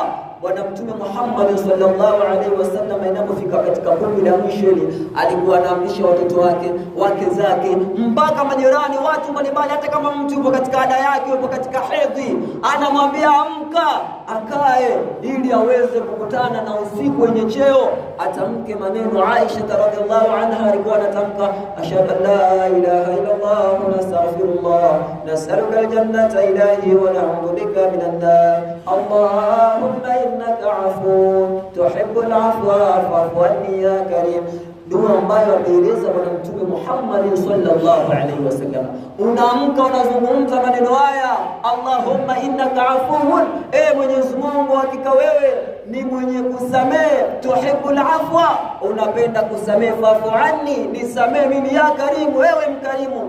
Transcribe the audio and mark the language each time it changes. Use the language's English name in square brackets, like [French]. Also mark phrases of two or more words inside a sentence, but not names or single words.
[Swahili] Bwana Mtume Muhammad [Arabic] صلى الله عليه وسلم [Swahili] inapofika katika 10 la mwisho alikuwa anaamrisha watoto wake, wake zake, mpaka majirani, watu mbalimbali, hata kama mtu yupo katika ada yake, yupo katika hedhi, anamwambia amka akae ili aweze kukutana na usiku wenye cheo, atamke maneno. [Arabic] عائشة رضي الله عنها [Swahili] alikuwa anatamka [Arabic] أشهد أن لا إله إلا الله ونستغفر الله نسألك الجنة إلهي ونعوذ بك من النار اللهم إنك عفو تحب العفو فاعف عني يا كريم. [Swahili] Dua ambayo ameeleza Bwana Mtume Muhammad [Arabic] صلى الله عليه وسلم. [Swahili] Unaamka unazungumza maneno haya, [Arabic] اللهم إنك عفو, [Swahili] Mwenyezi Mungu hakika wewe ni mwenye kusamehe, [Arabic] تحب العفو, [Swahili] unapenda kusamehe, [Arabic] فاعف عني, [Swahili] nisamehe mimi [Arabic] يا كريم, [Swahili] wewe mkarimu.